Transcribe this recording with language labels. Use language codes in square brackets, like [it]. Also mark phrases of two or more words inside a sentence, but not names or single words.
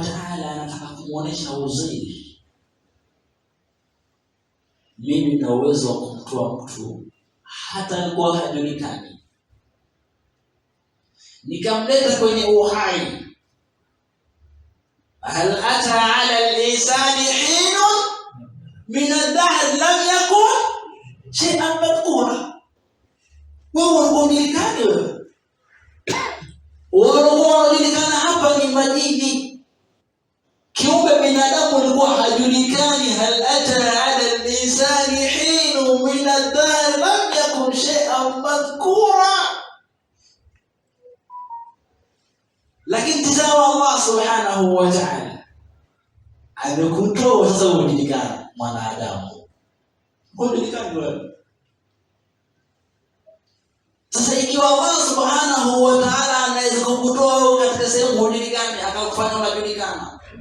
[sw] ta'ala anataka kumuonesha Uzair, mimi na uwezo wa kumtoa mtu hata alikuwa hajulikani, nikamleta kwenye uhai. [ar] هل أتى على الإنسان حين من الدهر لم يكن شيئا مذكورا. [sw] Wewe unajulikana, unajulikana hapa ni majini, kiumbe binadamu alikuwa hajulikani. [ar] هل أتى على الإنسان حين من الدهر لم يكن شيئا مذكورا. [sw] Lakini tazama Allah [ar] سبحانه وتعالى [sw] amekutoa sasa ujulikana mwanadamu. Ujulikana wewe. Sasa ikiwa Allah [ar] سبحانه وتعالى [sw] anaweza kukutoa katika sehemu ujulikane akakufanya unajulikana.